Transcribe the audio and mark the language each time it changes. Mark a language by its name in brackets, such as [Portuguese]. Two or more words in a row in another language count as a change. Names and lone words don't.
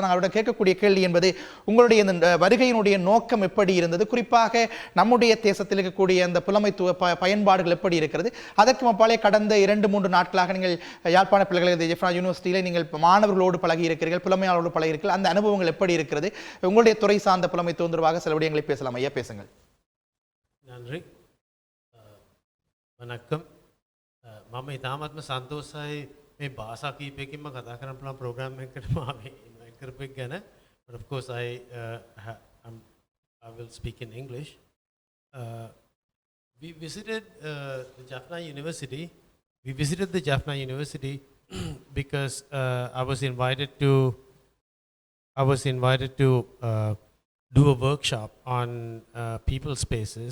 [Tamil] நாங்கள் அவருடன் கேட்கக்கூடிய கேள்வி என்பது உங்களுடைய இந்த வருகையினுடைய நோக்கம் எப்படி இருந்தது, குறிப்பாக நம்முடைய தேசத்தில் இருக்கக்கூடிய அந்த புலமைத்துவ பயன்பாடுகள் எப்படி இருக்கிறது, அதற்கு அப்பாலே கடந்த 2-3 நாட்களாக நீங்கள் யாழ்ப்பாண பல்கலைக்கழக ஜெஃப்னா யூனிவர்சிட்டியிலே நீங்கள் மாணவர்களோடு பழகி இருக்கிறீர்கள், புலமையாளர்களோடு பழகி இருக்கிறீர்கள். அந்த அனுபவங்கள் எப்படி இருக்கிறது, உங்களுடைய துறை சார்ந்த புலமைத்துவம் தொடர்பாக சில விடயங்களை பேசலாம். ஐயா பேசுங்கள். நன்றி. வணக்கம். [Sinhala] මම ඉතාමත්ම සන්තෝෂයි මේ භාෂා කීපයකින්ම කතා කරන්න පුළුවන් ප්‍රෝග්‍රෑම් එකකට මම ඉන්වයිට් කරපු එක ගැන. [English] But of course I will speak in English. We visited the Jaffna University. We visited the Jaffna University because I was invited to do a workshop on people spaces.